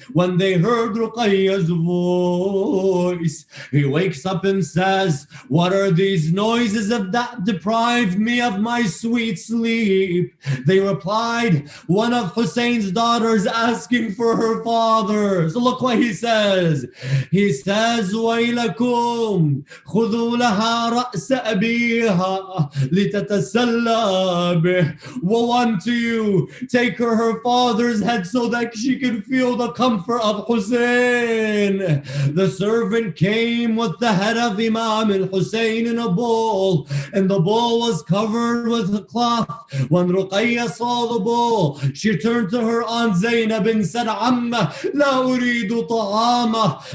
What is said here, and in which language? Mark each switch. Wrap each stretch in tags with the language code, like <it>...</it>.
<en>When they heard Ruqayyah's voice, he wakes up and says, what are these noises that deprived me of my sweet sleep? They replied, one of Hussein's daughters asking for her father. So look what he says. He says,</en> <ar>وَيْلَكُمْ خُذُوا لَهَا رَأْسَ أَبِيهَا لِتَتَسَلَّى بِهِ.</ar> <en>Woe unto you. Take her father's head so that she can feel the comfort of Hussein. The servant came with the head of Imam al-Hussain in a bowl, and the bowl was covered with a cloth. When Ruqayyah saw the bowl, she turned to her aunt Zainab and said,</en> <ar>Amma, la uridu ta'ama.</ar>